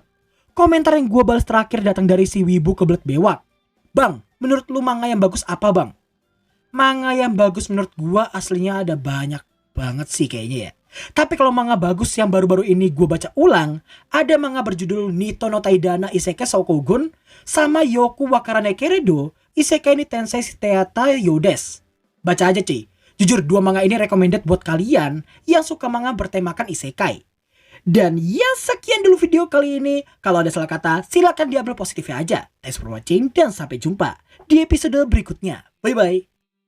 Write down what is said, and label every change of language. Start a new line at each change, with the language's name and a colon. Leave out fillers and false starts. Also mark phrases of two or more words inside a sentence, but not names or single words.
Indonesian: Komentar yang gue balas terakhir datang dari si Wibu kebelet bewak. Bang, menurut lu manga yang bagus apa bang? Manga yang bagus menurut gue aslinya ada banyak banget sih kayaknya ya. Tapi kalau manga bagus yang baru-baru ini gue baca ulang, ada manga berjudul Nito no Taidana Isekai Shoukogun sama Yoku Wakarane Keredo Isekai ni Tensei Teata Yodes. Baca aja cuy. Jujur 2 manga ini recommended buat kalian yang suka manga bertemakan isekai. Dan ya sekian dulu video kali ini. Kalau ada salah kata silakan diambil positifnya aja.
English: Thanks for watching
Indonesian: dan sampai jumpa di episode berikutnya.
English: Bye bye.